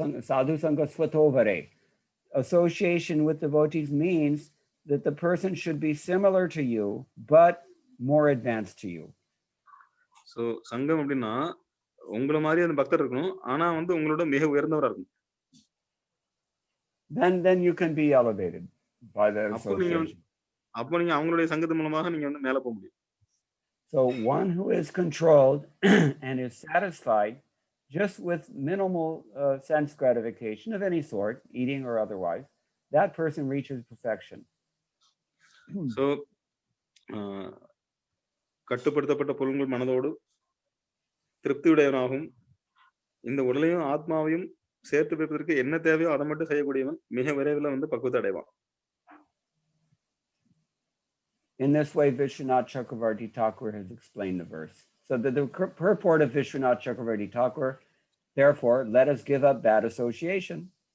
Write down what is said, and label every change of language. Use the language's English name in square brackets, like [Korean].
[Sanskrit] Sadhu sangha swatovare. [English] Association with devotees means that the person should be similar to you, but more advanced to you. [Tamil] So சங்கம் அப்படின்னா உங்களை மாதிரி அந்த பக்தர் இருக்கணும், ஆனா வந்து உங்களோட மிக உயர்ந்தவரா இருக்கணும். [English] Then you can be elevated by the association. [Tamil] அப்போ நீங்க அவங்களுடைய சங்கத்து மூலமாக நீங்க வந்து மேல போக முடியும். [English] So one who is controlled and is satisfied just with minimal sense gratification of any sort, eating or otherwise, that person reaches perfection. [Tamil] So கட்டுப்படுத்தப்பட்ட பொருள்கள் மனதோடு திருப்தியுடையவனாகும் இந்த உடலையும் ஆத்மாவையும் சேர்த்து வைப்பதற்கு என்ன தேவையோ அதை மட்டும் செய்யக்கூடியவன் மிக விரைவில் வந்து பக்குவத்தை அடைவான். [English] In this way, Vishwanath Chakravarti Thakur has explained the verse. So the purport of Vishwanath Chakravarti Thakur, therefore, let us give up bad association.